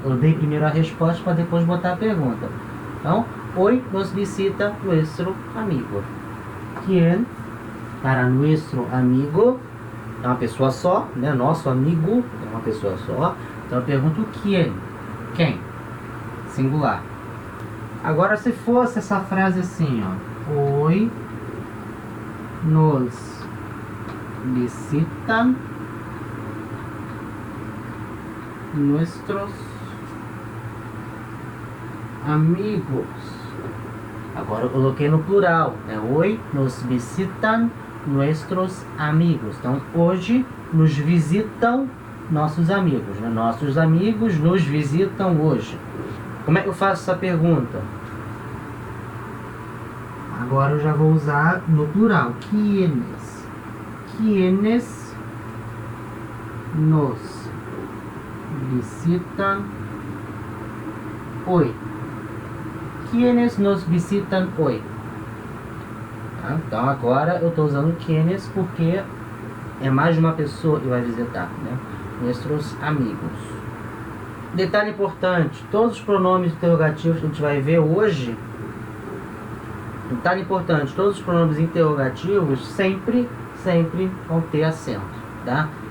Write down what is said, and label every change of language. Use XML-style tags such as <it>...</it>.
<pt>Eu dei primeiro a resposta para depois botar a pergunta. Então, hoy nos visita nuestro amigo. Quién, para nuestro amigo, é uma pessoa só, né? Nosso amigo é uma pessoa só. Então eu pergunto quién, quem? Singular. Agora, se fosse essa frase assim, ó.</pt> <es>Hoy nos visitan nuestros amigos.</es> <pt>Agora eu coloquei no plural, né?</pt> <es>Hoy nos visitan nuestros amigos.</es> <pt>Então, hoje nos visitam nossos amigos, né? Nossos amigos nos visitam hoje. Como é que eu faço essa pergunta? Agora eu já vou usar no plural.</pt> <es>Quiénes. Quiénes nos visitan hoy. Quiénes nos visitan hoy.</es> <pt>Tá? Então agora eu estou usando quiénes porque é mais de uma pessoa que vai visitar, né? Nossos amigos. Detalhe importante, todos os pronomes interrogativos que a gente vai ver hoje, detalhe importante, todos os pronomes interrogativos sempre vão ter acento, tá?</pt>